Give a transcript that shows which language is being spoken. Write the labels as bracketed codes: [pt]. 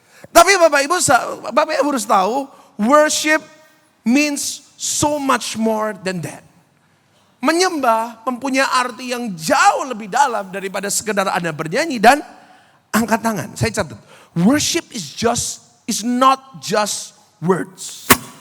[id] Tapi Bapak Ibu harus tahu, [en] worship means so much more than that. [id] Menyembah mempunyai arti yang jauh lebih dalam daripada sekedar Anda bernyanyi dan angkat tangan. Saya catat, [en] worship is not just words.